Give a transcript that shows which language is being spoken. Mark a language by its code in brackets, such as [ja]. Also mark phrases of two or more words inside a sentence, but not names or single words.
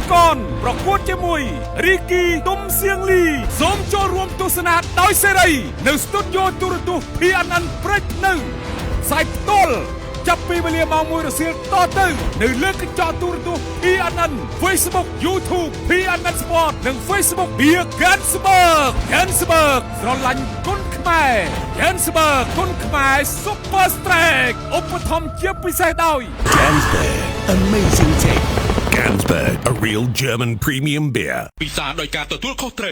[km] កនប្រកួតជាមួយរីគីទុំសៀងលីសូមចូលរួមទស្សនាដោយសេរីនៅស្ទូឌីយោទូរទស្សន៍ PNN ព្រឹកនៅផ្សាយផ្ទាល់ចាប់ពីវេលាម៉ោង 1 រសៀលតទៅនៅលើកញ្ចក់ទូរទស្សន៍ PNN Facebook YouTube PNN Sport និង Facebook Beer Johannesburg ស្រឡាញ់គុនខ្មែរ Johannesburg គុនខ្មែរ Super Strike ឧបត្ថម្ភជាពិសេសដោយ [en] Johannesburg, amazing take. Johannesburg, a real German premium beer. [km] ពិសាដោយការទទួលខុសត្រូវ